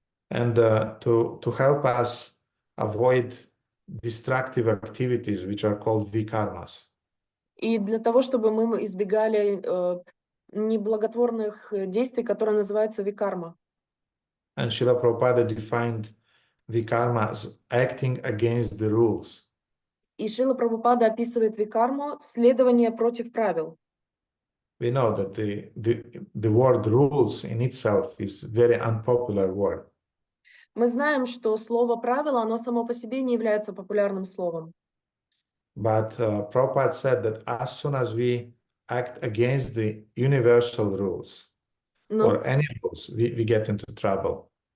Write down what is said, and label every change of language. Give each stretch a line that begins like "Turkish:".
English: And to help us avoid destructive activities, which are called vikarmas.
Russian: И для того, чтобы мы избегали неблаготворных действий, которые называются викарма.
English: And Srila Prabhupada defined vikarma as acting against the rules.
Russian: И Шрила Прабхупада описывает викарму следование против правил.
English: We know that the word rules in itself is very unpopular word.
Russian: Мы знаем, что слово правило, оно само по себе не является популярным словом.
English: But Prabhupada said that as soon as we act against the universal rules
Russian: Но,
English: or any rules, we get into trouble.